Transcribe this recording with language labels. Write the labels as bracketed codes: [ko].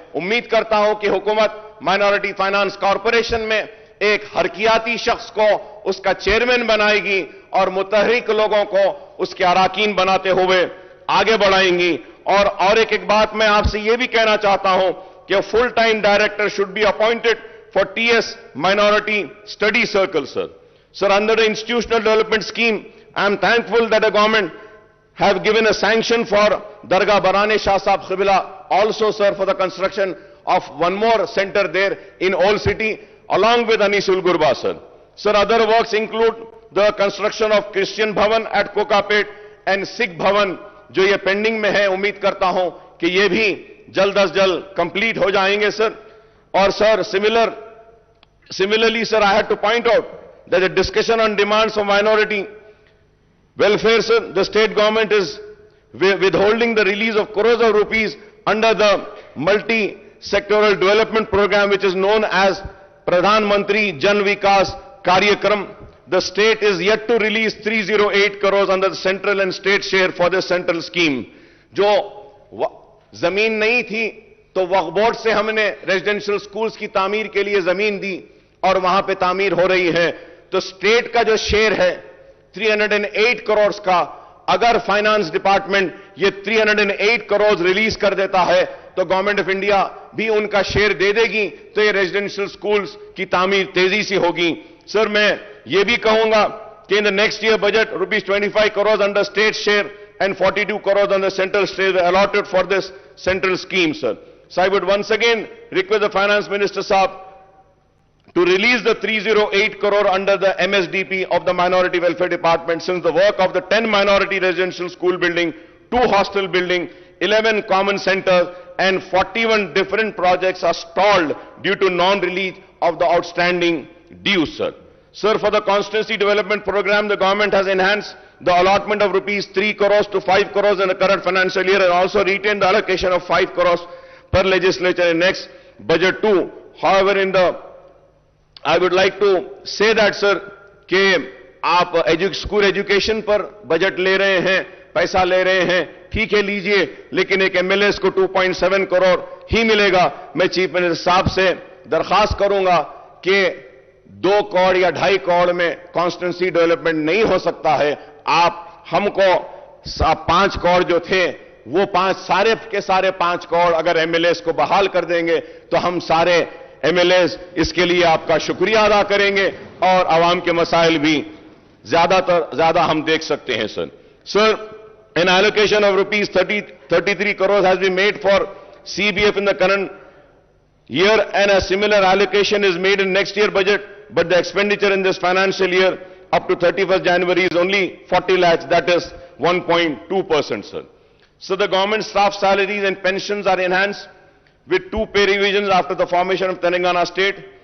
[ur] امید کرتا ہوں کہ حکومت مائنورٹی فائنانس کارپوریشن میں ایک حرکیاتی شخص کو اس کا چیئرمین بنائے گی اور متحرک لوگوں کو اس کے اراکین بناتے ہوئے آگے بڑھائیں گی. اور ایک بات میں آپ سے یہ بھی کہنا چاہتا ہوں کہ full time director [en] should be appointed for TS Minority Study Circle, sir. Sir, under the institutional development scheme, I am thankful that the government have given a sanction for Dargah Barane Shah Sahib Qibla, also, sir, for the construction of one more center there in Old City, along with Anisul Gurba, sir. Sir, other works include the construction of Christian Bhavan at Kokapet and Sikh Bhavan, [ur] جو یہ pending میں ہے. امید کرتا ہوں کہ یہ بھی جلد از جلد کمپلیٹ ہو جائیں گے, سر. اور سر, [en] similarly, sir, I had to point out that the discussion on demands for minority welfare, sir, the state government is withholding the release of crores of rupees under the multi-sectoral development program which is known as Pradhan Mantri Jan Vikas Karyakram. The state is yet to release 308 crores under the central and state share for this central scheme. [ur] جو زمین نہیں تھی تو وقف board سے ہم نے residential schools کی تعمیر کے لیے زمین دی اور وہاں پہ تعمیر ہو رہی ہے. تو اسٹیٹ کا جو شیئر ہے 308 کروڑز کا, اگر فائنانس ڈپارٹمنٹ یہ 308 کروڑز ریلیز کر دیتا ہے تو گورنمنٹ آف انڈیا بھی ان کا شیئر دے دے گی, تو یہ ریزیڈنشل سکولز کی تعمیر تیزی سے ہوگی. سر, میں یہ بھی کہوں گا کہ [en] In the next year budget, rupees 25 crores under state share and 42 crores under central share were allotted for this central scheme, sir. So I would once again request the Finance Minister Sahab to release the 308 crore under the MSDP of the Minority Welfare Department, since the work of the 10 minority residential school building, 2 hostel building, 11 common centers and 41 different projects are stalled due to non-release of the outstanding dues, sir. Sir, for the constituency development program, the government has enhanced the allotment of rupees 3 crores to 5 crores in the current financial year and also retained the allocation of 5 crores per legislature in next budget too. However, I would like to say that, sir, [ur] کہ آپ school education پر budget لے رہے ہیں, پیسہ لے رہے ہیں, ٹھیک ہے لیجئے, لیکن ایک ایم ایل ایس کو 2.7 کروڑ ہی ملے گا. میں چیف منسٹر صاحب سے درخواست کروں گا کہ 2 کروڑ یا 2.5 کروڑ میں کانسٹیٹوئنسی ڈیولپمنٹ نہیں ہو سکتا ہے. آپ ہم کو 5 کروڑ جو تھے وہ سارے کے سارے 5 کروڑ اگر ایم ایل ایس کو بحال کر دیں گے تو ہم سارے ایم ایل ایز اس کے لیے آپ کا شکریہ ادا کریں گے اور عوام کے مسائل بھی زیادہ ہم دیکھ سکتے ہیں. سر, [en] an allocation of rupees 33 crores has been made for CBF in the current year, and a similar allocation is made in next year budget, but the expenditure in this financial year up to 31st January is only 40 lakhs, that is 1.2%, sir. So the government staff salaries and pensions are enhanced with 2 pay revisions after the formation of Telangana state.